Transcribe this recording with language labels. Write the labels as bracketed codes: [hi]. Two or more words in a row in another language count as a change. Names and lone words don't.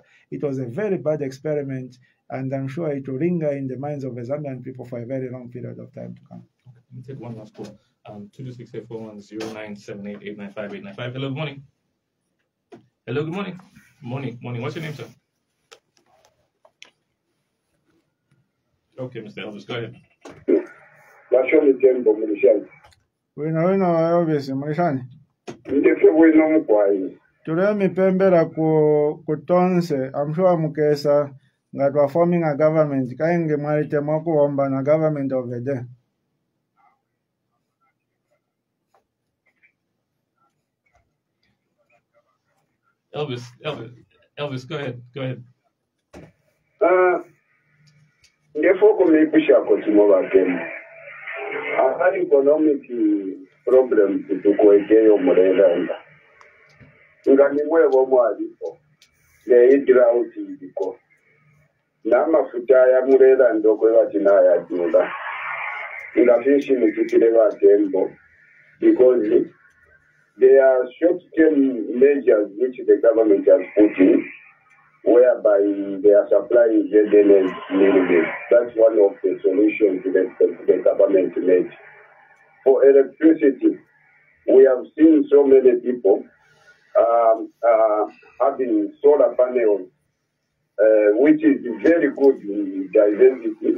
[en] It was a very bad experiment, and I'm sure it will linger in the minds of the Zambian people for a very long period of time to come. let me take one last call. 226-841-0978-895-895. Hello, good morning. Hello, good morning. Morning. What's your name, sir? Okay, Mr. Elvis, go ahead. [bem] Bashoni Tembo Mulishani. Wina Elvis Mulishani. Ndefe wino mkwai. Tule mipembera ku tonse, [en] I'm sure [bem] mukesa nga twa [en] forming a government [bem] kainge mwalite mwakuomba na [en] government of the day. Elvis, go ahead. [bem] Ndefo kumipusha kutimo bakemu. Ahari [en] economic problems [bem] tukuekeyo mulelanda. Nga nimwebo mwalipo. Drought iliko. N'amafuta ya mulelanda okwebakina yajula. Nga fishi mukitire batembo. [en] Because there are short-term measures which the government has put in, whereby they are supplying ZNL minimum. That's one of the solutions the government made. For electricity, we have seen so many people having solar panels, which is very good in diversity.